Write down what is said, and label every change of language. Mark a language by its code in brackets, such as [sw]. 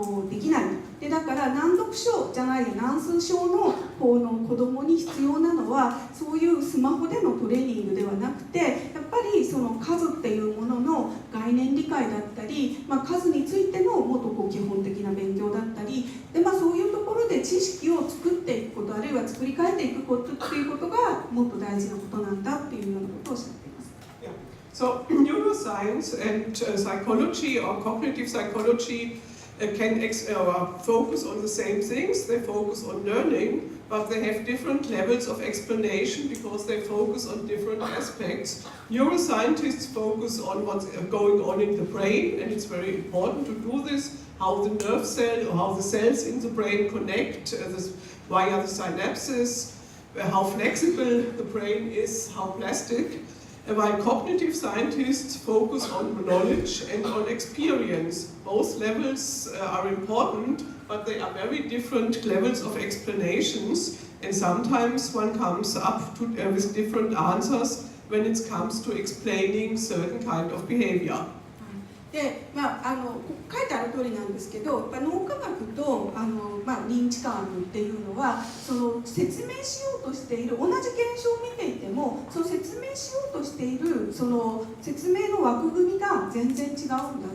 [ja] できないでだから難読書じゃない難数症の子どもに必要なのはそういうスマホでのトレーニングではなくてやっぱりその数っていうものの概念理解だったり、数についてのもっと基本的な勉強だったりで、そういうところで知識を作っていくことあるいは作り変えていくことっていうことがもっと大事なことなんだっていうようなことをおっしゃっています。 [en] So neuroscience and psychology or cognitive psychology can focus on the same things. They focus on learning, but they have different levels of explanation because they focus on different aspects. Neuroscientists focus on what's going on in the brain, and it's very important to do this, how the nerve cell or how the cells in the brain connect via the synapses, how flexible the brain is, how plastic. While cognitive scientists focus on knowledge and on experience. Both levels are important, but they are very different levels of explanations, and sometimes one comes up with different answers when it comes to explaining certain kind of behavior. [ja] で書いてある通りなんですけど脳科学と認知科学っていうのはその説明しようとしている同じ現象を見ていてもその説明しようとしているその説明の枠組みが全然違うんだと。